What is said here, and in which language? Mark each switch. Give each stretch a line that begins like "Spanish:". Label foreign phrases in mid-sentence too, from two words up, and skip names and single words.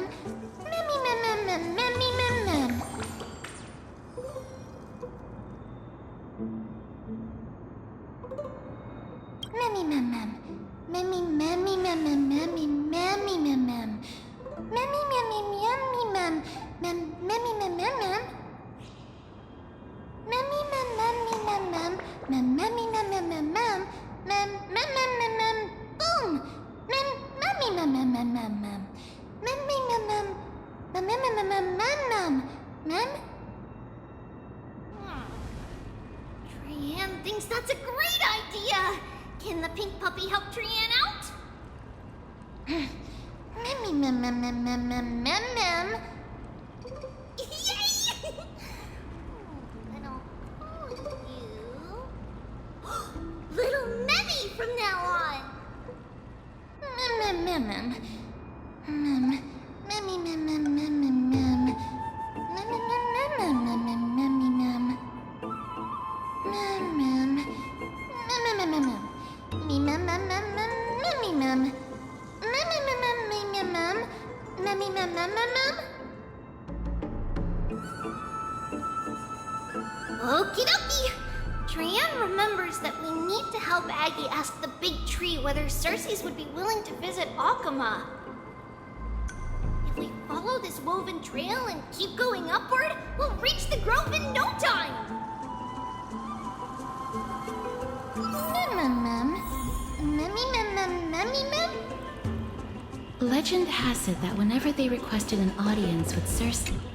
English: Mammy, ma'am, ma'am, mammy, ma'am, ma'am. Mammy, ma'am, ma'am. Mammy, mammy, ma'am, ma'am, mammy, mammy, ma'am, ma'am. Mammy, mammy, mammy, ma'am. Ma'am, mammy, ma'am, ma'am, ma'am. Mammy, ma'am, mammy, ma'am, ma'am. Ma'am, mammy, ma'am, ma'am, ma'am, ma'am. Ma'am, ma'am, ma'am, ma'am, ma'am. Boom! Ma'am, mammy, ma'am, ma'am, ma'am, ma'am, ma'am. Mammy, ma'am, ma'am. Ma'am, ma'am, ma'am, ma'am, ma'am, ma'am. Ma'am? Trian thinks that's a great idea! Can the pink puppy help Trian out? Mammy, ma'am, ma'am, ma'am, ma'am, ma'am, ma'am, ma'am. Yay! Then I'll call you Little Memmy from now on! Mem, mem, mem, mem. Memmy, mem, mem, mem, mem, mem. Mem, mem, mem, mem, mem, mem, memmy, mem. Mem, mem. Mem, mem, mem, mem, mem. Me, mem, mem, mem, mem, memmy, mem. Mem, mem, mem, mem, me, mem, mem. Memmy, mem, mem, mem, mem. Okie dokie! Trian remembers that we need to help Aggie ask the big tree whether Circes would be willing to visit Akama. If we follow this woven trail and keep going upward, we'll reach the grove in no time! Legend has it that whenever they requested an audience with Circe,